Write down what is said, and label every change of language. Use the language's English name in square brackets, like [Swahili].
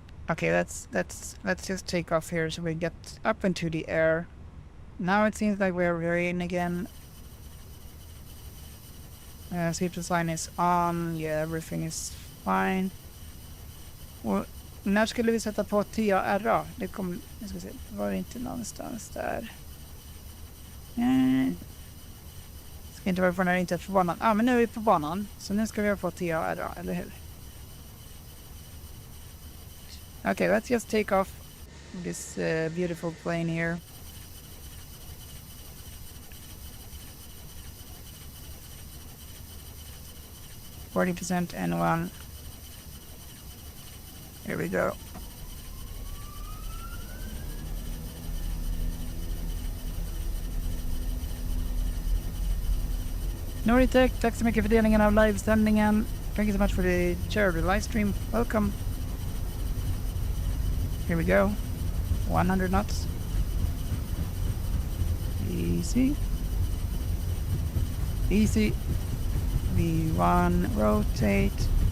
[English] Okay, let's just take off here so we get up into the air. Now it seems like we're in again. Seat design is on. Yeah, everything is fine. [Swedish] När skulle vi sätta på TARA? Det kom, jag ska se, var det inte någonstans där? Ska inte vara för när det inte är på banan. Men nu är vi på banan. Så nu ska vi ha på TARA, eller hur? [English] Okay, let's just take off this beautiful plane here. %, N1. Here we go. [Swedish] Norrköping, tack så mycket för delningen av livesändningen. [English] Thank you so much for the share of the live stream. Welcome. Here we go. 100 knots. Easy. Easy. V1, rotate.